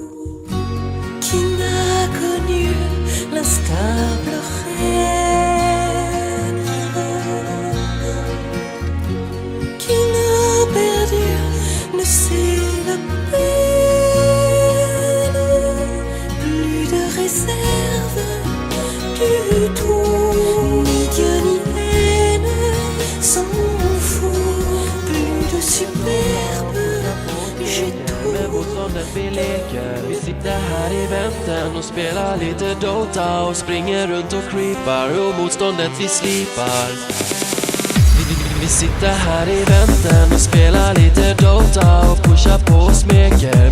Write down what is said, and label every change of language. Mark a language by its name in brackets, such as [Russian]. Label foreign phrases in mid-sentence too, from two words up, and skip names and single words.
[French] Qui n'a connu l'instable reine, qui n'a perdu ne sait la peine, plus de réserve du tout, ni Dieu ni haine, s'en fout, plus de superbe, j'ai tout. [Swedish] Med motståndet vi leker. Vi sitter här i väntan och spelar lite Dota och springer runt och creepar och motståndet vi slipar. Vi sitter här i väntan och spelar lite Dota och pushar på och smeker.